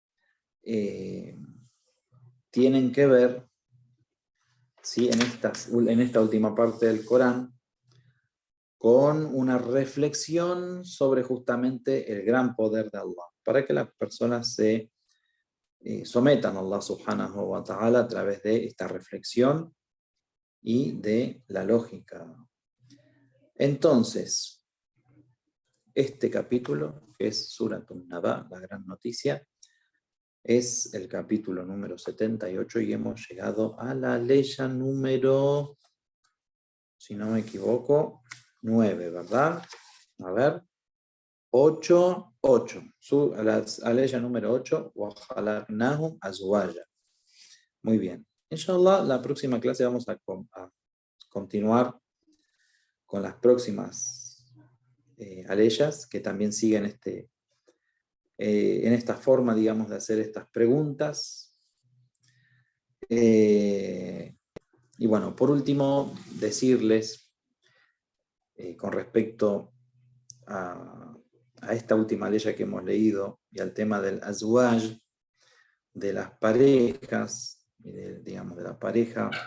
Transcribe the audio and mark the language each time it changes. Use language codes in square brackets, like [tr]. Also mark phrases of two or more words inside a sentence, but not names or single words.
[es] tienen que ver, ¿sí?, en esta última parte del Corán, con una reflexión sobre justamente el gran poder de Allah, para que las personas se sometan a [ar] الله سبحانه و تعالى [es] a través de esta reflexión y de la lógica. Entonces, este capítulo, que es [ar] سورة النبأ, [es] la gran noticia, es el capítulo número 78 y hemos llegado a la aleya número, si no me equivoco, 9, ¿verdad? A ver, 8. La aleya número 8, [ar] وَخَلَقْنَاهُمْ أَزْوَاجًا. [es] Muy bien. Inshallah, la próxima clase vamos a continuar con las próximas aleyas que también siguen en esta forma, digamos, de hacer estas preguntas. Y bueno, por último, decirles con respecto a esta última ley que hemos leído y al tema del azwaj, de las parejas, digamos, de la pareja